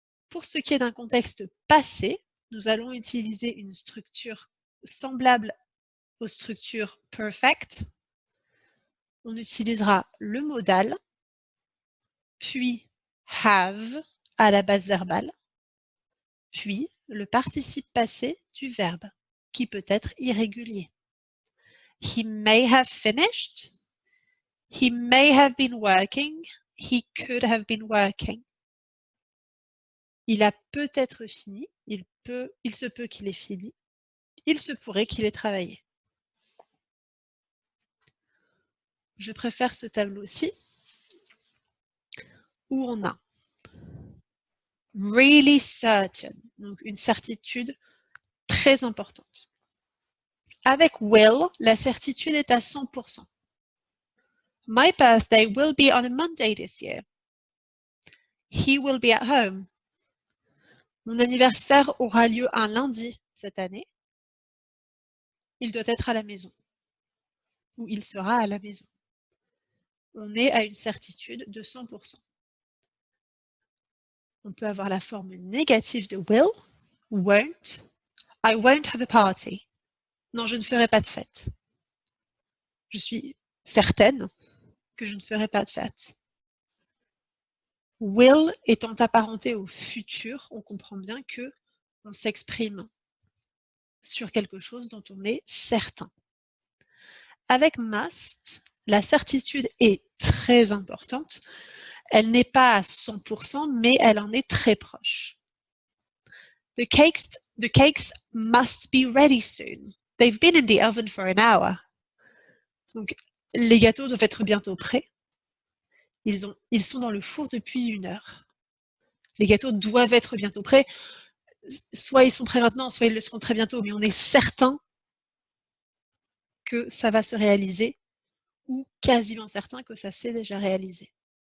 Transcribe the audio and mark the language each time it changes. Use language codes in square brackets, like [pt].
[fr] Pour ce qui est d'un contexte passé, nous allons utiliser une structure semblable aux structures perfect. On utilisera le modal, puis have à la base verbale, puis le participe passé du verbe, qui peut être irrégulier. [en] He may have finished. He may have been working. He could have been working. [fr] Il a peut-être fini. Il se peut qu'il ait fini. Il se pourrait qu'il ait travaillé. Je préfère ce tableau-ci où on a [en] really certain, [fr] donc une certitude très importante. Avec will, la certitude est à 100%. [en] My birthday will be on a Monday this year. He will be at home. [fr] Mon anniversaire aura lieu un lundi cette année. Il doit être à la maison. Ou il sera à la maison. On est à une certitude de 100%. On peut avoir la forme négative de will, won't. [en] I won't have a party. [fr] Non, je ne ferai pas de fête. Je suis certaine que je ne ferai pas de fête. Will étant apparenté au futur, on comprend bien que on s'exprime sur quelque chose dont on est certain. Avec must, la certitude est très importante. Elle n'est pas à 100%, mais elle en est très proche. [en] The cakes must be ready soon. They've been in the oven for an hour. [fr] Donc, les gâteaux doivent être bientôt prêts. Ils sont dans le four depuis 1 heure. Les gâteaux doivent être bientôt prêts. Soit ils sont prêts maintenant, soit ils le seront très bientôt, mais on est certain que ça va se réaliser ou quasiment certain que ça s'est déjà réalisé.